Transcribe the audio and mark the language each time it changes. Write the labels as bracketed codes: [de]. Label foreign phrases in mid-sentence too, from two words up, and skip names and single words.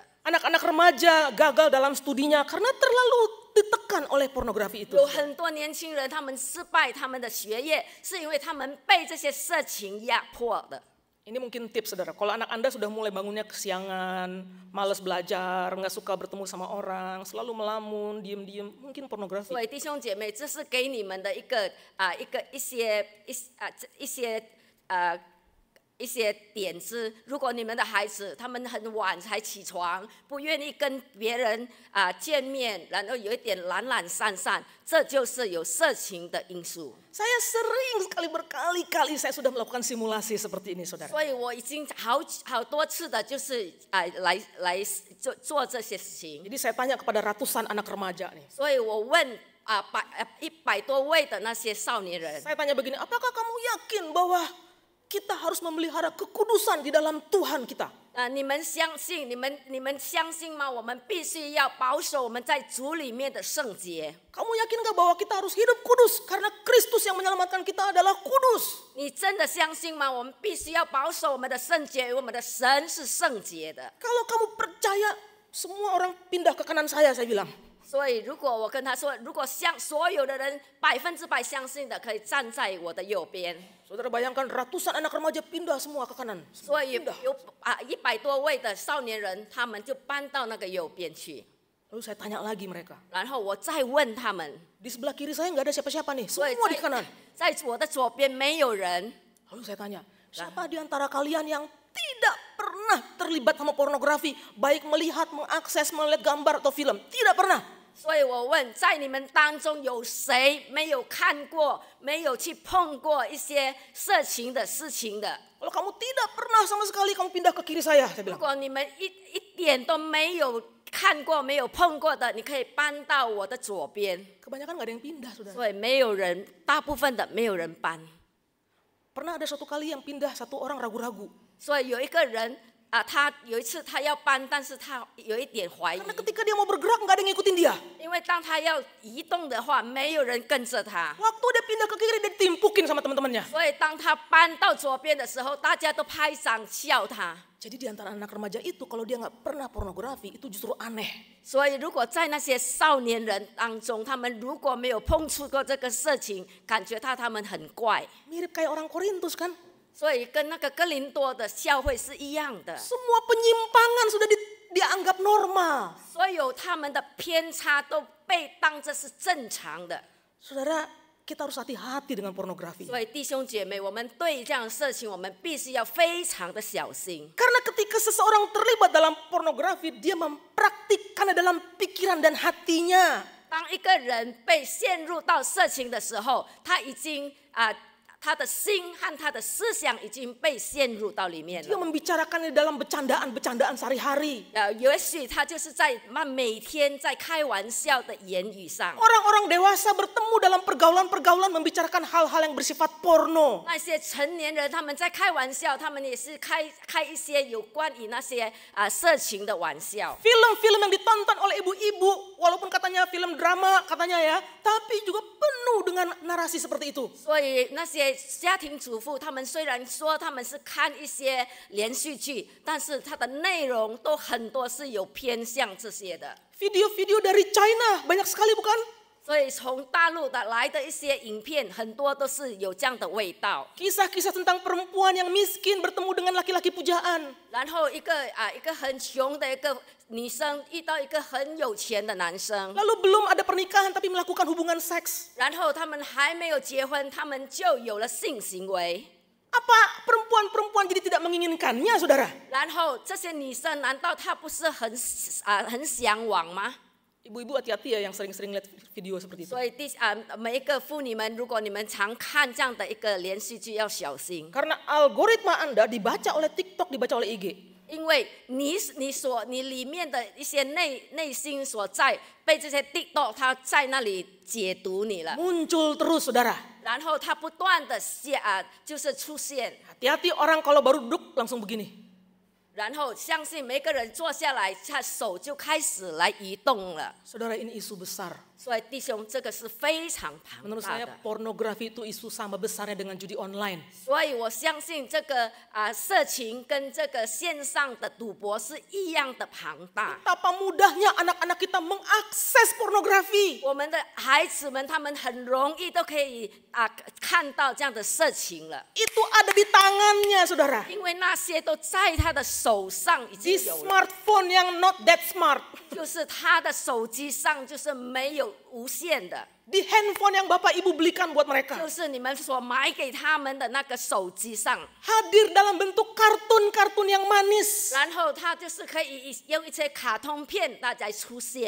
[id] Anak-anak remaja gagal dalam studinya karena terlalu ditekan oleh pornografi itu. [zh] 有很多年轻人他们失败他们的学业，是因为他们被这些色情压迫的。 [id] Ini mungkin tips saudara, kalau anak Anda sudah mulai bangunnya kesiangan, malas belajar, nggak suka bertemu sama orang, selalu melamun, diem-diem, mungkin pornografi. [zh] 所以弟兄姐妹，这是给你们的一些点子。如果你们的孩子他们很晚才起床，不愿意跟别人见面，然后有一点懒懒散散，这就是有色情的因素。 [id] Saya sering sekali berkali-kali saya sudah melakukan simulasi seperti ini saudara. [zh] 所以我已经好多次的，就是来做这些事情。 [id] Jadi saya tanya kepada ratusan anak remaja nih. [zh] 所以我问100多位的那些少年人， [id] Saya tanya begini, apakah kamu yakin bahwa kita harus memelihara kekudusan di dalam Tuhan kita? [zh] 你们相信吗？我们必须要保守我们在主里面的圣洁。 [id] Kamu yakin gak bahwa kita harus hidup kudus? Karena Kristus yang menyelamatkan kita adalah kudus. [zh] 你真的相信吗？我们必须要保守我们的圣洁，因为我们的神是圣洁的。 [id] Kalau kamu percaya, semua orang pindah ke kanan saya bilang. [zh] 所以，如果我跟他说，如果所有的人100%相信的，可以站在我的右边。 [id] Saudara bayangkan ratusan anak remaja pindah semua ke kanan. [zh] 所以有100多位的少年人，他们就搬到那个右边去。 [id] Lalu saya tanya lagi mereka. [zh] 然后我再问他们， [id] Di sebelah kiri saya nggak ada siapa-siapa nih, [zh] 所以 [id] semua di kanan. [zh] 在我的左边没有人。 [id] Lalu saya tanya, siapa di antara kalian yang tidak pernah terlibat sama pornografi, baik melihat, mengakses, melihat gambar atau film? Tidak pernah. [zh] 所以我问，在你们当中有谁没有看过、没有去碰过一些色情的事情的？ [id] Kalau kamu tidak pernah sama sekali, kamu pindah ke kiri saya [zh] 如 [id] bilang. [zh] 果你们一点都没有看过、没有碰过的，你可以搬到我的左边。 [id] Kebanyakan nggak ada yang pindah, saudara. [zh] 所以没有人，大部分的没有人搬。 [id] Pernah ada suatu kali yang pindah satu orang ragu-ragu. [zh] 所以有一个人他有一次他要搬，但是他有一点怀疑， [id] Karena ketika dia mau bergerak, nggak ada yang ngikutin dia. [zh] 因为当他要移动的话，没有人跟着他。 [id] Waktu dia pindah ke kiri, dia ditimpukin sama teman-temannya. [zh] 所以当他搬到左边的时候，大家都拍掌笑他。 [id] Jadi di antara anak remaja itu, kalau dia nggak pernah pornografi, itu justru aneh. [zh] 所以，如果在那些少年人当中，他们如果没有碰触过这个色情，感觉他们很怪。 [id] Mirip kayak orang Korintus kan? [zh] 所以跟那个哥林多的教会是一样的， [id] Semua penyimpangan sudah dianggap normal. [zh] 所有他们的偏差都被当作是正常的。 [id] Saudara, kita harus hati-hati dengan pornografi. [zh] 所以弟兄姐妹，我们对这样的事情，我们必须要非常的小心。 [id] Karena ketika seseorang terlibat dalam pornografi, dia mempraktikkannya dalam pikiran dan hatinya. [zh] 当一个人被陷入到色情的时候，他已经他的心和他的思想已经被陷入到里面 [id] Dia [zh] 了。 [id] membicarakannya dalam bercandaan-bercandaan sehari-hari. [zh] 也许他就是在每天在开玩笑的言语上。 [id] Orang-orang dewasa bertemu dalam pergaulan-pergaulan membicarakan hal-hal yang bersifat porno. [zh] 那些成年人他们在开玩笑，他们也是开一些有关于那些色情的玩笑。 [id] Film-film yang ditonton oleh ibu-ibu, walaupun katanya film drama katanya ya, tapi juga penuh dengan narasi seperti itu. [zh] 所以那些家庭主妇，他们虽然说他们是看一些连续剧，但是它的内容都很多是有偏向这些的。 [id] Video-video dari China banyak sekali bukan? [zh] 所以从大陆的来的一些影片，很多都是有这样的味道。 [id] Kisah-kisah tentang perempuan yang miskin bertemu dengan laki-laki pujaan. [zh] 然后一个很穷的一个女生遇到一个很有钱的男生， [id] Lalu belum ada pernikahan tapi melakukan hubungan seks. [zh] 然后他们还没有结婚，他们就有了性行为。 [id] Apa perempuan-perempuan jadi tidak menginginkannya, saudara? [zh] 然后这些女生难道她不是很向往吗？ [id] Ibu-ibu hati-hati ya yang sering-sering lihat video seperti itu. [zh] 所以每一个妇女们，如果你们常看这样的一个连续剧，要小心， [id] Karena algoritma Anda dibaca oleh TikTok, dibaca oleh IG. [zh] 因为你里面的一些内心所在，被这些 TikTok 它在那里解读你了， [id] Muncul terus, saudara. [zh] 然后它不断的就是出现， [id] Hati-hati orang kalau baru duduk langsung begini. [zh] 然后相信每个人坐下来，他手就开始来移动了。 [id] Saudara, ini isu besar. [zh] 所以弟兄，这个是非常庞 [id] Menurut [zh] 大 [id] saya [zh] 的。 [id] pornografi itu isu sama besarnya dengan judi online. [zh] 所以我相信这个色情跟这个线上的赌博是一样的庞大。 [id] Betapa mudahnya anak-anak kita mengakses pornografi. [zh] 我们的孩子们，他们很容易都可以看到这样的色情了， [id] Itu ada di tangannya, saudara. [zh] 因为那些都在他的手上已 [id] Di [zh] 经有了， [id] smartphone yang [en] not that smart. [zh] 就是他的手机上就是没有无线的， [id] Di handphone yang Bapak Ibu belikan buat mereka. [zh] 就是你们所买给他们的那个手机上， [id] Hadir dalam bentuk kartun-kartun yang manis. [zh] 然后他就是可以用一些卡通片大家出现，